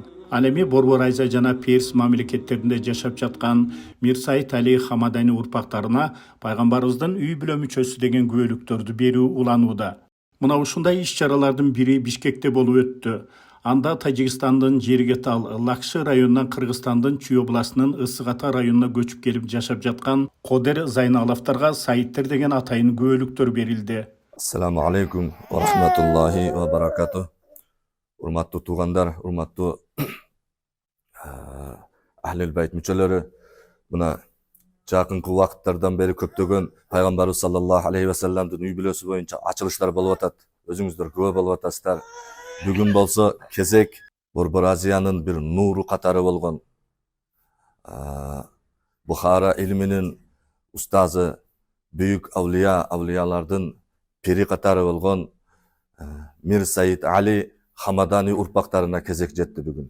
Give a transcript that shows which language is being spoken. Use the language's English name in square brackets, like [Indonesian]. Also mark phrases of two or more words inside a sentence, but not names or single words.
[Kyrgyz] Ал эми Борбор Азия жана Перс мамлекеттеринде жашап жаткан Мир Саид Али Хамадани урпактарына пайгамбарыбыздын үй бүлө мүчөсү деген күбөлүктөрдү берүү уланууда. Мына ушундай иш-чаралардын бири Бишкекте болуп өттү. Анда Тажикстандын Жергетал, Лакшы районунан Кыргызстандын Чүй областынын Ысык Ата районуна көчүп келип жашап жаткан Кодер Зайналовторго Саидтер деген атайын күбөлүктөр берилди. [Arabic] السلام عليكم ورحمة الله وبركاته. [Kyrgyz] Урматтуу туугандар, урматтуу [Arabic] أهل البيت [Kyrgyz] мүчөлөрү, мына жакынкы убакыттардан бери көптөгөн пайгамбарыбыз [Arabic] صلى الله عليه وسلم [Kyrgyz] үй бүлөсү боюнча ачылыштар болуп атат. Өзүңүздөр күбө болуп атасыздар. Бүгүн болсо кезек Борбор Азиянын бир нуру катары болгон Бухара илминин устазы, büyük авлиялардын пири катары болгон Мир Саид Али Хамадани урпактарына кезек жетти бүгүн.